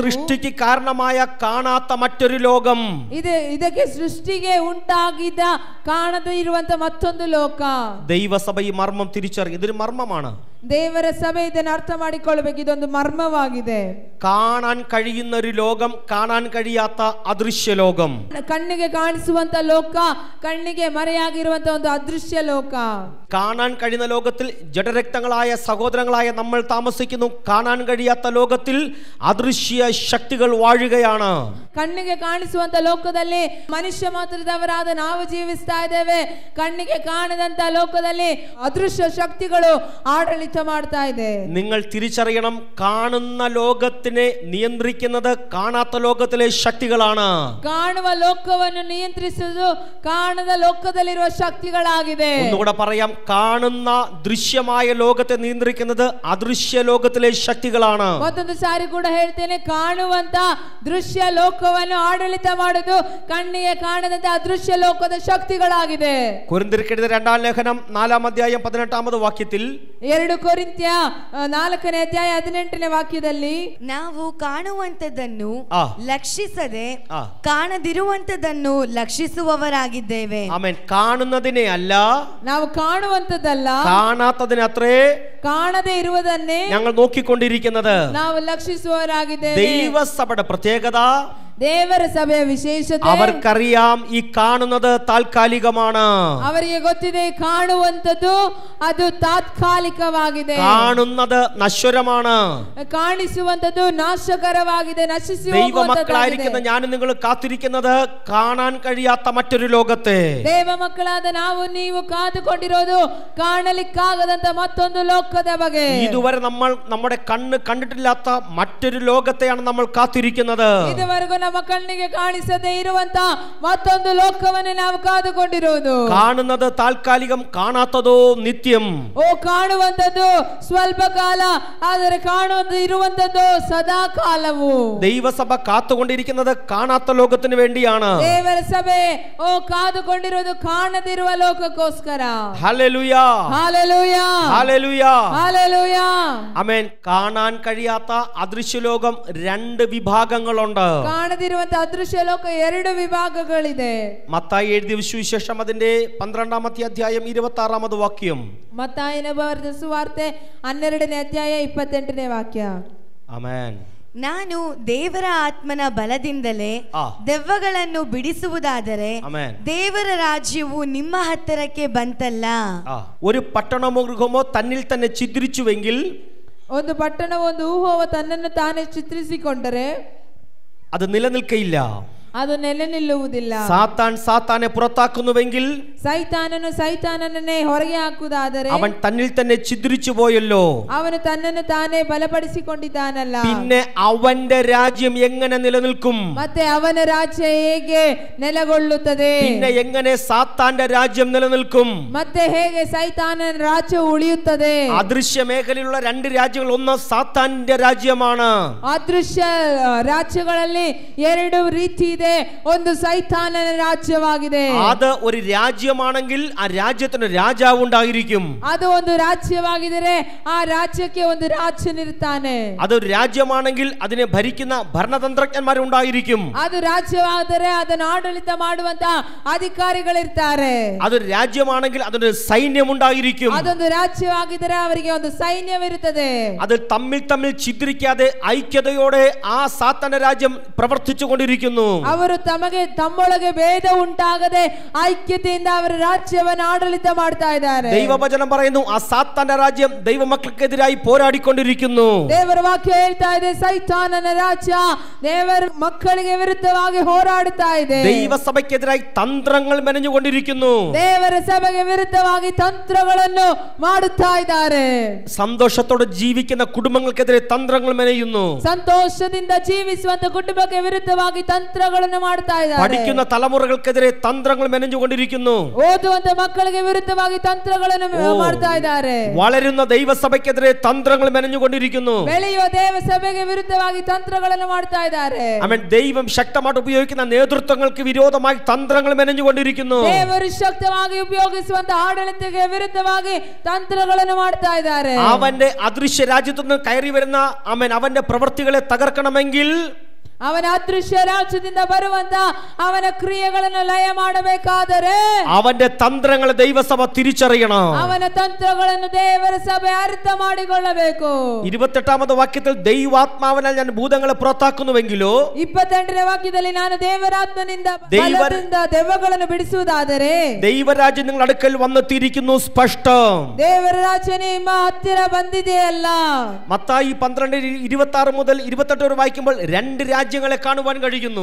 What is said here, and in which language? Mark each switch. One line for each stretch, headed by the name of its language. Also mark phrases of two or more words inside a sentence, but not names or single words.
Malayalam: സൃഷ്ടിക്ക് കാരണമായ കാണാത്ത മറ്റൊരു ലോകം,
Kannada: ಇದಕ್ಕೆ ಸೃಷ್ಟಿಗೆ ಉಂಟಾಗಿದ್ದ ಕಾಣದೇ ಇರುವಂತ ಮತ್ತೊಂದು ಲೋಕ.
Malayalam: ദൈവസഭ ഈ മർമ്മം തിരിച്ചറിയും. ഇതൊരു മർമ്മമാണ്.
Kannada: ದೇವರ ಸಭೆ ಇದನ್ನು ಅರ್ಥ ಮಾಡಿಕೊಳ್ಳಬೇಕು. ಇದೊಂದು ಮರ್ಮವಾಗಿದೆ.
Malayalam: കാണാൻ കഴിയുന്ന ഒരു ലോകം, കാണാൻ കഴിയാത്ത അദൃശ്യ ലോകം.
Kannada: ಕಣ್ಣಿಗೆ ಕಾಣಿಸುವಂತ ಲೋಕ, ಕಣ್ಣಿಗೆ ಮರೆಯಾಗಿರುವಂತ ಒಂದು ಅದೃಶ್ಯ ಲೋಕ.
Malayalam: കാണാൻ കഴിയുന്ന ലോകത്തിൽ ജഡരക്തങ്ങളായ സഹോദരങ്ങളായ നമ്മൾ താമസിക്കുന്നു. കാണാൻ കഴിയാത്ത ലോകത്തിൽ അദൃശ്യ ശക്തികൾ വാഴുകയാണ്.
Kannada: ಕಣ್ಣಿಗೆ ಕಾಣಿಸುವಂತ ಲೋಕದಲ್ಲಿ ಮನುಷ್ಯ ಮಾತ್ರದವರಾದ ನಾವು ಜೀವಿಸ್ತಾ ಇದ್ದೇವೆ. ಕಣ್ಣಿಗೆ ಕಾಣದಂತ ಲೋಕದಲ್ಲಿ ಅದೃಶ್ಯ ಶಕ್ತಿಗಳು ಆಡಳಿತ ಮಾಡ್ತಾ ಇದೆ.
Malayalam: നിങ്ങൾ തിരിച്ചറിയണം, കാണുന്ന ലോകത്തിനെ നിയന്ത്രിക്കുന്നത് കാണാത്ത ലോകത്തിലെ ശക്തികളാണ്.
Kannada: ಕಾಣುವ ಲೋಕವನ್ನು ನಿಯಂತ್ರಿಸುವುದು ಕಾಣದ ಲೋಕದಲ್ಲಿರುವ ಶಕ್ತಿಗಳಾಗಿದೆ.
Malayalam: ഒന്നുകൂടെ പറയാം, കാണുന്ന ദൃശ്യമായ ലോകത്തെ നിയന്ത്രിക്കുന്നത് അദൃശ്യ ലോകത്തിലെ ശക്തികളാണ്.
Kannada: ಮತ್ತೊಂದು ಸಾರಿ ಕೂಡ ಹೇಳ್ತೇನೆ, ಕಾಣುವಂತ ದೃಶ್ಯ ಲೋಕವನ್ನು ಆಡಳಿತ ಮಾಡುವುದು ಕಣ್ಣಿಗೆ ಕಾಣದಂತ ಅದೃಶ್ಯ ಲೋಕದ ಶಕ್ತಿಗಳಾಗಿದೆ.
Malayalam: കൊരിന്ത്യർക്കെഴുതിയ 2-ാം ലേഖനം 4-ാം അധ്യായം 18-ാമത് വാക്യത്തിൽ,
Kannada: 2 ಕೊರಿಂಥ್ಯ 4ನೇ ಅಧ್ಯಾಯ 18ನೇ ವಾಕ್ಯದಲ್ಲಿ, ನಾವು ಕಾಣುವಂತದ್ದನ್ನು ಆ. ಲಕ್ಷಿಸದೆ ಆ. ಕಾಣದಿರುವಂತದ್ದನ್ನು ಲಕ್ಷಿಸುವವರಾಗಿದ್ದೇವೆ.
Malayalam: ആമേൻ. കാണുന്നതിനെ അല്ല,
Kannada: ನಾವು ಕಾಣುವಂತದ್ದಲ್ಲ,
Malayalam: കാണാത്തതിനത്രേ
Kannada: ಕಾಣದೇ ಇರುವುದನ್ನೇ
Malayalam: ഞങ്ങൾ നോക്കിക്കൊണ്ടിരിക്കുന്നത്.
Kannada: ನಾವು ಲಕ್ಷಿಸುವವರಾಗಿದ್ದೇವೆ.
Malayalam: ദൈവസഭയുടെ പ്രത്യേകത,
Kannada: ದೇವರ ಸಭೆಯ ವಿಶೇಷತೆ
Malayalam: അവർക്കറിയാം ഈ കാണുന്നത് താൽക്കാലികമാണ്.
Kannada: ಅವರಿಗೆ ಗೊತ್ತಿದೆ ಕಾಣುವಂತದ್ದು ಅದು ತಾತ್ಕಾಲಿಕವಾಗಿದೆ,
Malayalam: കാണുന്നത് നശ്വരമാണ്.
Kannada: ಕಾಣಿಸುವಂತದ್ದು ನಾಶಕರವಾಗಿದೆ, ನಶಿಸಿ
Malayalam: ദൈവമക്കളായിരിക്കുന്ന ഞാനും നിങ്ങൾ കാത്തിരിക്കുന്നത് കാണാൻ കഴിയാത്ത മറ്റൊരു ലോകത്തെ.
Kannada: ದೇವ ಮಕ್ಕಳಾದ ನಾವು ನೀವು ಕಾದುಕೊಂಡಿರೋದು ಕಾಣಲಿಕ್ಕಾಗದಂತ ಮತ್ತೊಂದು ಲೋಕದ ಬಗ್ಗೆ.
Malayalam: ഇതുവരെ നമ്മൾ നമ്മുടെ കണ്ണ് കണ്ടിട്ടില്ലാത്ത മറ്റൊരു ലോകത്തെയാണ് നമ്മൾ കാത്തിരിക്കുന്നത്.
Kannada: ಇದುವರೆಗೂ ನಮ್ಮ ಕಣ್ಣಿಗೆ ಕಾಣಿಸದೇ ಇರುವಂತ ಮತ್ತೊಂದು ಲೋಕವನ್ನು ನಾವು ಕಾದುಕೊಂಡಿರುವುದು.
Malayalam: കാണുന്നത് താൽക്കാലികം, കാണാത്തതോ നിത്യം.
Kannada: ಓ ಕಾಣುವಂತದ್ದು ಸ್ವಲ್ಪ ಕಾಲ, ಆದರೆ ಇರುವಂತದ್ದು ಸದಾ ಕಾಲವು.
Malayalam: ദൈവസഭ കാത്തുകൊണ്ടിരിക്കുന്നത് കാണാത്ത ലോകത്തിന് വേണ്ടിയാണ്.
Kannada: ದೇವರ ಸಭೆ ಓ ಕಾದುಕೊಂಡಿರೋದು ಕಾಣದಿರುವ ಲೋಕಕ್ಕೋಸ್ಕರ.
Malayalam: ഹല്ലേലൂയ, ഹല്ലേലൂയ, ഹല്ലേലൂയ, ഹല്ലേലൂയ. ആമേൻ. കാണാൻ കഴിയാത്ത അദൃശ്യ ലോകം രണ്ട് വിഭാഗങ്ങളുണ്ട്.
Kannada: ಕಾಣದಿರುವಂತ ಅದೃಶ್ಯ ಲೋಕ ಎರಡು ವಿಭಾಗಗಳಿದೆ.
Malayalam: മത്തായി എഴുതിയ സുവിശേഷം അതിന്റെ 12-ാമത്തെ അധ്യായം 26-ാമത് വാക്യം.
Kannada: ಮತ್ತಾಯನ ಬರೆದ ಸುವಾರ್ತೆ 12ನೇ ಅಧ್ಯಾಯ 28ನೇ ವಾಕ್ಯ. ಆಮೆನ್. ನಾನು ದೇವರ ಆತ್ಮನ ಬಲದಿಂದಲೇ ದೆವ್ವಗಳನ್ನು ಬಿಡಿಸುವುದಾದರೆ ದೇವರ ರಾಜ್ಯವು ನಿಮ್ಮ ಹತ್ತಿರಕ್ಕೆ ಬಂತಲ್ಲ.
Malayalam: ഒരു പട്ടണമോ ഗൃഹമോ തന്നിൽ തന്നെ ഛിദ്രിച്ചുവെങ്കിൽ,
Kannada: ಒಂದು ಪಟ್ಟಣ ಒಂದು ಊಹವು ತನ್ನನ್ನು ತಾನೇ ಚಿತ್ರಿಸಿಕೊಂಡರೆ
Malayalam: അത് നിലനിൽക്കയില്ല,
Kannada: ಅದು ನೆಲೆ ನಿಲ್ಲುವುದಿಲ್ಲ.
Malayalam: സാത്താൻ സാത്താനെ പുറത്താക്കുന്നുവെങ്കിൽ,
Kannada: ಸೈತಾನನನ್ನೇ ಹೊರಗೆ ಹಾಕುವುದಾದರೆ
Malayalam: അവൻ തന്നിൽ തന്നെ ഛിദ്രിച്ചു പോയല്ലോ,
Kannada: ಅವನು ತನ್ನನ್ನು ತಾನೇ ಬಲಪಡಿಸಿಕೊಂಡಿದ್ದಾನಲ್ಲ,
Malayalam: പിന്നെ അവന്റെ രാജ്യം എങ്ങനെ നിലനിൽക്കും?
Kannada: ಮತ್ತೆ ಅವನ ರಾಜ್ಯ ಹೇಗೆ ನೆಲೆಗೊಳ್ಳುತ್ತದೆ?
Malayalam: പിന്നെ എങ്ങനെ സാത്താന്റെ രാജ്യം നിലനിൽക്കും?
Kannada: ಮತ್ತೆ ಹೇಗೆ ಸೈತಾನನ ರಾಜ್ಯ ಉಳಿಯುತ್ತದೆ?
Malayalam: അദൃശ്യ മേഖലയിലുള്ള രണ്ട് രാജ്യങ്ങൾ, ഒന്ന് സാത്താന്റെ രാജ്യമാണ്.
Kannada: ಅದೃಶ್ಯ ರಾಜ್ಯಗಳಲ್ಲಿ ಎರಡು ರೀತಿ ಇದೆ. ಒಂದು ಸೈತಾನನ ರಾಜ್ಯವಾಗಿದೆ.
Malayalam: അത് ഒരു രാജ്യമാണെങ്കിൽ ആ രാജ്യത്തിന് രാജാവ് ഉണ്ടായിരിക്കും.
Kannada: ಅದು ಒಂದು ರಾಜ್ಯವಾಗಿದ್ದರೆ ಆ ರಾಜ್ಯಕ್ಕೆ ಒಂದು ರಾಜನಿರ್ತಾನೆ.
Malayalam: അതൊരു രാജ്യമാണെങ്കിൽ അതിനെ ഭരിക്കുന്ന ഭരണതന്ത്രജ്ഞന്മാരുണ്ടായിരിക്കും.
Kannada: ಅದು ರಾಜ್ಯವಾದರೆ ಅದನ್ನು ಆಡಳಿತ ಮಾಡುವಂತ ಅಧಿಕಾರಿಗಳಿರ್ತಾರೆ.
Malayalam: അതൊരു രാജ്യമാണെങ്കിൽ അതിന് സൈന്യമുണ്ടായിരിക്കും.
Kannada: ಅದೊಂದು ರಾಜ್ಯವಾಗಿದ್ದರೆ ಅವರಿಗೆ ಒಂದು ಸೈನ್ಯವಿರುತ್ತದೆ.
Malayalam: അത് തമ്മിൽ തമ്മിൽ ഛിദ്രിക്കാതെ ഐക്യതയോടെ ആ സാത്താന്റെ രാജ്യം പ്രവർത്തിച്ചു കൊണ്ടിരിക്കുന്നു.
Kannada: ಅವರು ತಮ್ಮೊಳಗೆ ಭೇದ ಉಂಟಾಗದೆ ಐಕ್ಯತೆಯಿಂದ ಅವರ ರಾಜ್ಯವನ್ನು ಆಡಳಿತ ಮಾಡ್ತಾ ಇದ್ದಾರೆ.
Malayalam: ദൈവവചനം പറയുന്നു, ആ സാത്താന്റെ രാജ്യം ദൈവമക്കൾക്കെതിരായി പോരാടിക്കൊണ്ടിരിക്കുന്നു.
Kannada: ದೇವರ ವಾಕ್ಯ ಹೇಳ್ತಾ ಇದೆ, ಸೈತಾನನ ರಾಜ್ಯ ದೇವರ ಮಕ್ಕಳಿಗೆ ವಿರುದ್ಧವಾಗಿ ಹೋರಾಡುತ್ತಾ ಇದೆ.
Malayalam: ദൈവസഭയ്ക്കെതിരായി തന്ത്രങ്ങൾ മെനഞ്ഞുകൊണ്ടിരിക്കുന്നു.
Kannada: ದೇವರ ಸಭೆಗೆ ವಿರುದ್ಧವಾಗಿ ತಂತ್ರಗಳನ್ನು ಮಾಡುತ್ತಾ ಇದ್ದಾರೆ.
Malayalam: സന്തോഷത്തോടെ ജീവിക്കുന്ന കുടുംബങ്ങൾക്കെതിരെ തന്ത്രങ്ങൾ മെനയുന്നു.
Kannada: ಸಂತೋಷದಿಂದ ಜೀವಿಸುವಂತ ಕುಟುಂಬಕ್ಕೆ ವಿರುದ್ಧವಾಗಿ ತಂತ್ರಗಳನ್ನು ಮಾಡ್ತಾ ಇದ್ದಾರೆ.
Malayalam: പഠിക്കുന്ന തലമുറകൾക്കെതിരെ തന്ത്രങ്ങൾ മെനഞ്ഞുകൊണ്ടിരിക്കുന്നു.
Kannada: ಓದುವಂತ ಮಕ್ಕಳಿಗೆ ವಿರುದ್ಧವಾಗಿ ತಂತ್ರಗಳನ್ನು ಮಾಡ್ತಾ ಇದ್ದಾರೆ.
Malayalam: വളരുന്ന ദൈവസഭയ്ക്കെതിരെ തന്ത്രങ്ങൾ മെനഞ്ഞുകൊണ്ടിരിക്കുന്നു.
Kannada: ಬೆಳೆಯುವ ದೇವ ಸಭೆಗೆ ವಿರುದ್ಧವಾಗಿ ತಂತ್ರಗಳನ್ನು ಮಾಡ್ತಾ ಇದ್ದಾರೆ.
Malayalam: ആമേൻ. ദൈവം ശക്തമായിട്ട് ഉപയോഗിക്കുന്ന നേതൃത്വങ്ങൾക്ക് വിരോധമായി തന്ത്രങ്ങൾ മെനഞ്ഞുകൊണ്ടിരിക്കുന്നു.
Kannada: ದೇವರು ಶಕ್ತವಾಗಿ ಉಪಯೋಗಿಸುವಂತ ಆಡಳಿತಕ್ಕೆ ವಿರುದ್ಧವಾಗಿ ತಂತ್ರಗಳನ್ನು ಮಾಡ್ತಾ ಇದ್ದಾರೆ.
Malayalam: അവന്റെ അദൃശ്യ രാജ്യത്തു നിന്ന് കയറി വരുന്ന ആമേൻ അവന്റെ പ്രവൃത്തികളെ തകർക്കണമെങ്കിൽ,
Kannada: ಅವನ ಅದೃಶ್ಯ ರಾಜ್ಯದಿಂದ ಬರುವಂತ ಅವನ ಕ್ರಿಯೆಗಳನ್ನು ಲಯ ಮಾಡಬೇಕಾದರೆ
Malayalam: അവന്റെ തന്ത്രങ്ങളെ ദൈവസഭ തിരിച്ചറിയണം.
Kannada: ಅವನ ತಂತ್ರಗಳನ್ನು ದೇವರ ಸಭೆ ಅರ್ಥ ಮಾಡಿಕೊಳ್ಳಬೇಕು.
Malayalam: 28ാമത് വാക്യത്തിൽ ദൈവാത്മാവിനാൽ ഞാൻ ഭൂതങ്ങളെ പുറത്താക്കുന്നുവെങ്കിലോ,
Kannada: 28ನೇ ವಾಕ್ಯದಲ್ಲಿ ನಾನು ದೇವರಾತ್ಮನಿಂದ ಬಲದಿಂದ ದೆವ್ವಗಳನ್ನು ಬಿಡಿಸುವುದಾದರೆ
Malayalam: ദൈവരാജ്യം നിങ്ങൾ അടുക്കൽ വന്നെത്തിയിരിക്കുന്നു സ്പഷ്ടം.
Kannada: ದೇವರ ರಾಜ್ಯ ನಿಮ್ಮ ಹತ್ತಿರ ಬಂದಿದೆಯಲ್ಲ.
Malayalam: മത്തായി 12:26 മുതൽ 28 വായിക്കുമ്പോൾ രണ്ട് രാജ്യങ്ങളെ കാണുവാൻ കഴിയുന്നു.